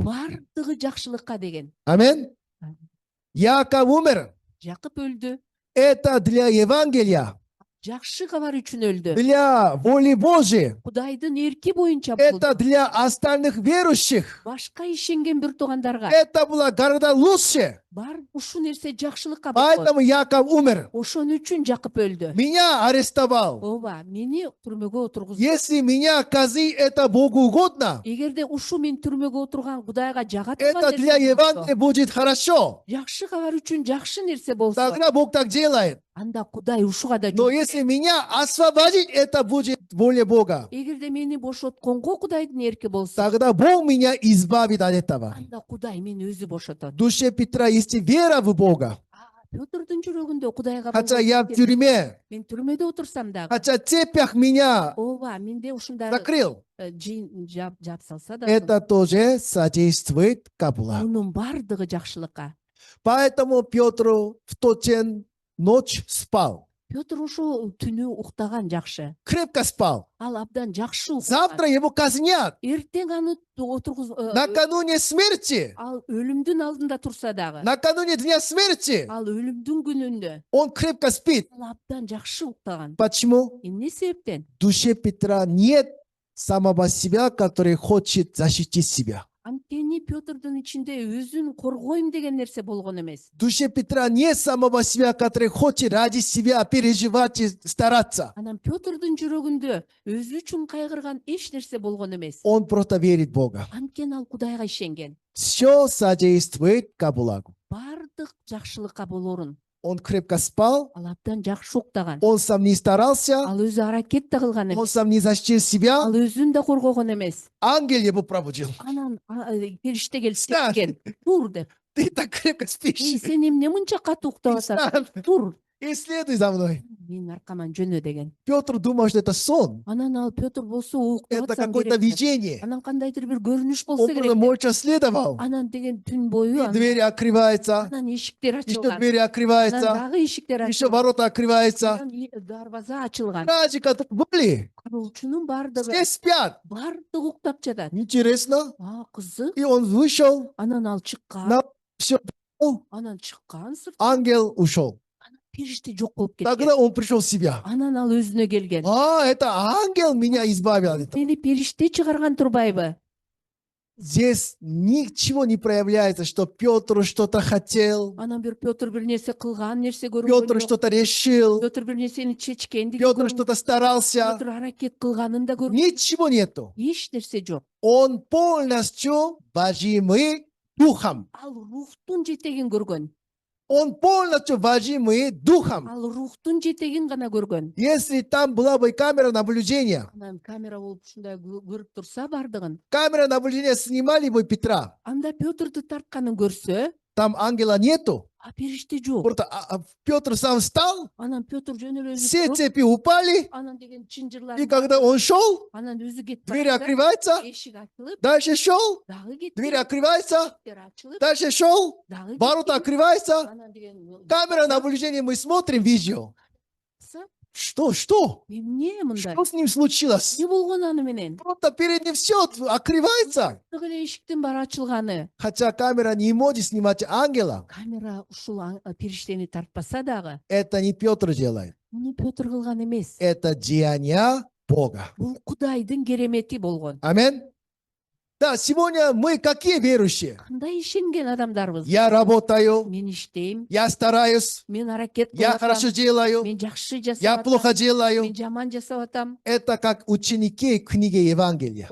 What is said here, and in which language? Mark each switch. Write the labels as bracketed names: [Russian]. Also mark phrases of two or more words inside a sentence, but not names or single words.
[Kyrgyz] бардыгы жакшылыкка деген. Амин. [Russian] Яков умер. [Kyrgyz] Жакып өлдү. [Russian] Это для Евангелия, [Kyrgyz] Жакшы кабар үчүн өлдү. [Russian] для воли Божьей. [Kyrgyz] Кудайдын эрки боюнча [Russian] Это [Kyrgyz] болду. [Russian] для остальных верующих. [Kyrgyz] Башка ишенген бир туугандарга [Russian] Это было гораздо лучше. [Kyrgyz] бар ушул нерсе жакшылыкка болгон. [Russian] Поэтому Яков умер. [Kyrgyz] Ошон үчүн Жакып өлдү. [Russian] Меня арестовал. [Kyrgyz] Ооба, мени түрмөгө отургузду. [Russian] Если меня казнить, это Богу угодно. [Kyrgyz] Эгерде ушу мен түрмөгө отурган Кудайга жага [Russian] Это [Kyrgyz] турган [Russian] для [Kyrgyz] нерсе болсо, [Russian] Евангелия будет хорошо. [Kyrgyz] жакшы кабар үчүн жакшы нерсе болсо, [Russian] Тогда Бог так делает. [Kyrgyz] анда Кудай ушуга да [Russian] Но [Kyrgyz] жол. [Russian] если меня освободить, это будет воля Бога. [Kyrgyz] Эгерде мени бошотконго Кудайдын эрки болсо, [Russian] Тогда Бог меня избавит от этого. [Kyrgyz] анда Кудай мени өзү бошотот. [Russian] В душе Петра есть вера в Бога. [Kyrgyz] Пётрдун жүрөгүндө Кудайга [Russian] Хотя [Kyrgyz] болгон [Russian] я в [Kyrgyz] эрки- [Russian] тюрьме, [Kyrgyz] мен түрмөдө отурсам дагы, [Russian] хотя в цепях меня [Kyrgyz] ооба, менде ушундай [Russian] закрыл. [Kyrgyz] жап салса да, [Russian] Это тоже содействует ко благу. [Kyrgyz] мунун бардыгы жакшылыкка. [Russian] Поэтому Петр в тот день ночь спал. [Kyrgyz] Пётр ошо түнү уктаган жакшы. [Russian] Крепко спал. [Kyrgyz] Ал абдан жакшы уктаган. [Russian] Завтра его казнят. [Kyrgyz] Эртең аны отургуз [Russian] Накануне смерти, [Kyrgyz] ал өлүмдүн алдында турса дагы, [Russian] накануне дня смерти, [Kyrgyz] ал өлүмдүн күнүндө [Russian] он крепко спит. [Kyrgyz] ал абдан жакшы уктаган. [Russian] Почему? [Kyrgyz] Эмне себептен? [Russian] В душе Петра нет самого себя, который хочет защитить себя. [Kyrgyz] Анткени Пётрдун ичинде өзүн коргойм деген нерсе болгон эмес. [Russian] В душе Петра нет самого себя, который хочет ради себя переживать и стараться. [Kyrgyz] Анан Пётрдун жүрөгүндө өзү үчүн кайгырган эч нерсе болгон эмес. [Russian] Он просто верит в Бога. [Kyrgyz] Анткени ал Кудайга ишенген. [Russian] Все содействует ко благу. [Kyrgyz] Бардык жакшылыкка болорун [Russian] Он крепко спал, [Kyrgyz] ал абдан жакшы уктаган. [Russian] он сам не старался, [Kyrgyz] Ал өзү аракет да кылган [Russian] он [Kyrgyz] эмес. [Russian] сам не защитил себя. [Kyrgyz] Ал өзүн да коргогон эмес. [Russian] Ангел его пробудил. [Kyrgyz] Анан периште келип [Russian] Встань. [Kyrgyz] кеткен. Тур деп. [Russian] Ты так крепко спишь. [Kyrgyz] Сен эмне мынча катуу уктап атасың? [Russian] Встань [Kyrgyz] Тур. [Russian] и следуй за мной. [Kyrgyz] Менин аркаман жөнө деген. [Russian] Петр думал, что это сон. [Kyrgyz] Анан ал Пётр болсо уктап [Russian] Это [Kyrgyz] атсам [Russian] какое-то [Kyrgyz] керек. [Russian] видение. [Kyrgyz] Анан кандайдыр бир көрүнүш болсо [Russian] Он [Kyrgyz] керек. [Russian] просто молча следовал. [Kyrgyz] Анан деген түн бою [Russian] И двери открываются, [Kyrgyz] анан эшиктер [Russian] еще [Kyrgyz] ачылган. [Russian] двери [Kyrgyz] Анан [Russian] открываются, [Kyrgyz] дагы эшиктер [Russian] еще [Kyrgyz] ачылган. [Russian] ворота открываются. [Kyrgyz] Анан дарбаза ачылган. [Russian] Стражи, которые были, [Kyrgyz] Кароочунун бардыгы [Russian] все спят. [Kyrgyz] бардыгы уктап жатат. [Russian] Интересно. [Kyrgyz] Кызык. [Russian] И он вышел, [Kyrgyz] Анан ал чыккан. [Russian] на все, [Kyrgyz] Анан чыккан сыртка. [Russian] ангел ушел. [Kyrgyz] Периште жок болуп кеткен. [Russian] Тогда он пришел в себя. [Kyrgyz] Анан ал өзүнө келген. [Russian] Это ангел меня избавил от этого. [Kyrgyz] Мени периште чыгарган турбайбы? [Russian] Здесь ничего не проявляется, что Петр что-то хотел, [Kyrgyz] Анан бир Пётр бир нерсе кылган, нерсе көргөн Петр жок. [Russian] что-то решил, [Kyrgyz] Пётр бир нерсени чечкендигин Петр көргөн. [Russian] что-то старался. [Kyrgyz] Пётр аракет кылганын да көргөн. [Russian] Ничего нету. [Kyrgyz] Эч нерсе жок. [Russian] Он полностью водимый духом. [Kyrgyz] Ал рухтун жетегин көргөн. [Russian] Он полностью водимый духом. [Kyrgyz] Ал рухтун жетегин гана көргөн. [Russian] Если там была бы камера наблюдения, [Kyrgyz] Анан камера болуп ушундай көрүп турса бардыгын. [Russian] камера наблюдения снимали бы Петра. [Kyrgyz] Анда Пётрду тартканын көрсө, [Russian] Там ангела нету. [Kyrgyz] периште жок. [Russian] Просто Петр сам встал, [Kyrgyz] Анан Пётр жөн эле [Russian] все [Kyrgyz] өзү туруп, [Russian] цепи упали, [Kyrgyz] анан деген чынжырлар. [Russian] и когда он шел, [Kyrgyz] Анан өзү кетип [Russian] двери [Kyrgyz] барса, [Russian] открываются, [Kyrgyz] эшик ачылып, [Russian] дальше шел, [Kyrgyz] дагы кетти. [Russian] двери открываются, [Kyrgyz] Эшиктер ачылып, [Russian] дальше шел, [Kyrgyz] дагы [Russian] ворота [Kyrgyz] кетти. [Russian] открываются, [Kyrgyz] Анан деген [Russian] камера наблюдения, мы смотрим видео. Что? [Kyrgyz] эмне мындай? [Russian] Что с ним случилось? Не [Kyrgyz] болгон аны менен? [Russian] Просто перед ним все открывается. [Kyrgyz] Дагы эле эшиктин баары ачылганы. [Russian] Хотя камера не может снимать ангела. [Kyrgyz] Камера ушул периштени тартпаса дагы, [Russian] Это не Петр делает. [Kyrgyz] муну Пётр кылган эмес. [Russian] Это деяния Бога. [Kyrgyz] Бул Кудайдын керемети болгон. [Russian] Аминь. Да, сегодня мы какие верующие? [Kyrgyz] Кандай ишенген адамдарбыз? [Russian] Я работаю, [Kyrgyz] Мен иштейм, [Russian] я стараюсь, [Kyrgyz] мен аракет [Russian] я [Kyrgyz] кылып [Russian] хорошо [Kyrgyz] атам, [Russian] делаю, [Kyrgyz] мен жакшы [Russian] я [Kyrgyz] жасап [Russian] плохо [Kyrgyz] атам, [Russian] делаю. [Kyrgyz] мен жаман жасап атам. [Russian] Это как ученики книги Евангелия.